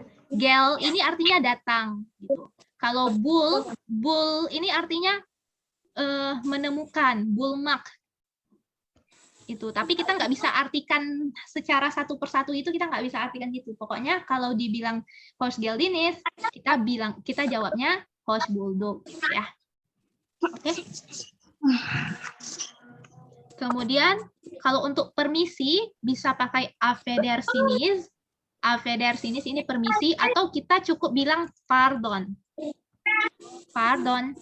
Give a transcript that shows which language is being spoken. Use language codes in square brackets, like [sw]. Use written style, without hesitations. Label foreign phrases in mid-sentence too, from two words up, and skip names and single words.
[id] Gel ini artinya datang gitu. Kalau bul ini artinya menemukan, bulmak itu. Tapi kita nggak bisa artikan secara satu persatu itu, kita nggak bisa artikan gitu. Pokoknya kalau dibilang [tr] hoş geldiniz, [id] kita jawabnya [tr] hoş bulduk [id] gitu ya. Oke. Kemudian kalau untuk permisi bisa pakai affedersiniz. Affedersiniz ini permisi, atau kita cukup bilang pardon. Pardon.